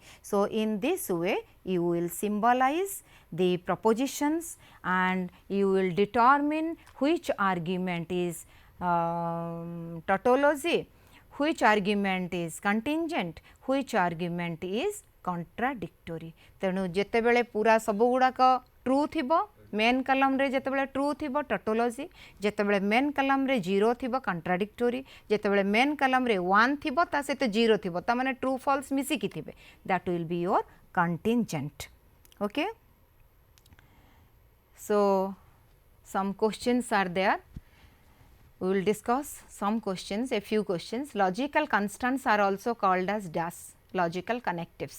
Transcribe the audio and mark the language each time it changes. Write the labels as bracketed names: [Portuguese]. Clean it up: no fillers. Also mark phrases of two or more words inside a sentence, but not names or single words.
[English] So, in this way you will symbolize the propositions and you will determine which argument is tautology, which argument is contingent, which argument is contradictory. [Odia] ତେଣୁ ଯେତେବେଳେ ପୂରା ସବୁ ଗୁଡ଼ାକ ଟ୍ରୁ ଥିବ [English] main column [Odia] ରେ ଯେତେବେଳେ ଟ୍ରୁ ଥିବ ଟୋଟୋଲୋଜି, ଯେତେବେଳେ [English] main column [Odia] ରେ ଜିରୋ ଥିବ କଣ୍ଟ୍ରାଡିକ୍ଟୋରି, ଯେତେବେଳେ [English] main column [Odia] ରେ 1 ଥିବ ତା ସହିତ ଜିରୋ ଥିବ ତା ମାନେ [English] true false [Odia] ମିଶିକି ଥିବେ, [English] That will be your contingent. OK, so some questions are there. We will discuss some questions, a few questions. Logical constants are also called as dash, logical connectives.